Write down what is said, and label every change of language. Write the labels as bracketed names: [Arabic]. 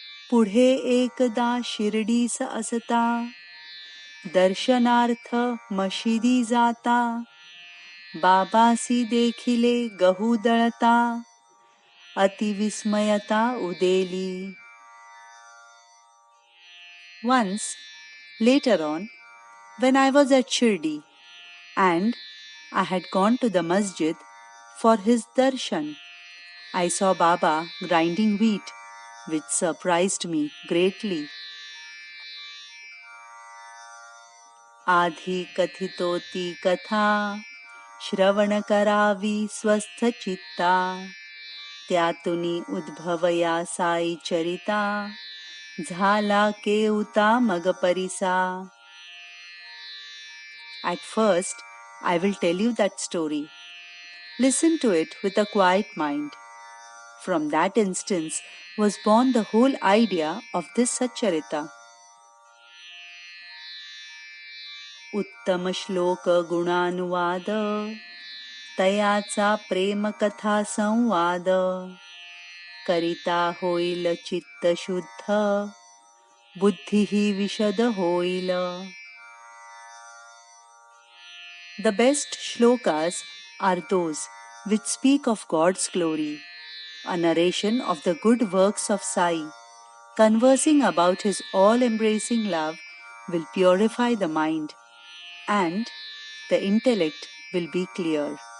[Marathi] पुढे एकदा शिर्डीस असता दर्शनार्थ मशिदी जाता बाबासी देखिले गहू दळता अतिविस्मयता उदेली. [English] Once, later on, when I was at Shirdi and I had gone to the masjid for his darshan, I saw Baba grinding wheat, which surprised me greatly. [Marathi] आधी कथितोती कथा श्रवण करावी स्वस्थ चित्ता त्यातुनी उद्भवया साई चरिता झाला केउता मग परिसा. [English] At first, I will tell you that story. Listen to it with a quiet mind. From that instance was born the whole idea of this Satcharita. [Marathi] उत्तम श्लोक गुणानुवाद तयाचा प्रेम कथा संवाद करिता होईल चित्त शुद्ध बुद्धी विशद होईल. [English] The best shlokas are those which speak of God's glory, a narration of the good works of Sai, conversing about his all-embracing love will purify the mind and the intellect will be clear.